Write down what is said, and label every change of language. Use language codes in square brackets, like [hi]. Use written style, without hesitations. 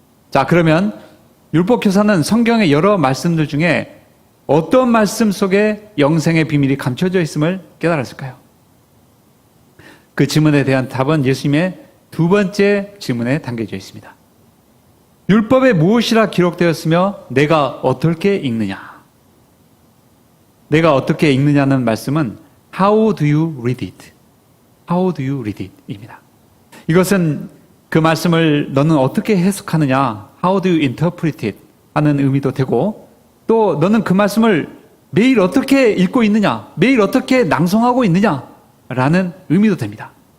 [ko] 자, 그러면 율법 교사는 성경의 여러 말씀들 중에 어떤 말씀 속에 영생의 비밀이 감춰져 있음을 깨달았을까요? 그 질문에 대한 답은 예수님의 두 번째 질문에 담겨져 있습니다. 율법에 무엇이라 기록되었으며 내가 어떻게 읽느냐? 내가 어떻게 읽느냐는 말씀은 [en] How do you read it? How do you read it? [ko] 입니다. 이것은 그 말씀을 너는 어떻게 해석하느냐? [en] How do you interpret it? [ko] 하는 의미도 되고, 또 너는 그 말씀을 매일 어떻게 읽고 있느냐? 매일 어떻게 낭송하고 있느냐? 라는 의미도 됩니다.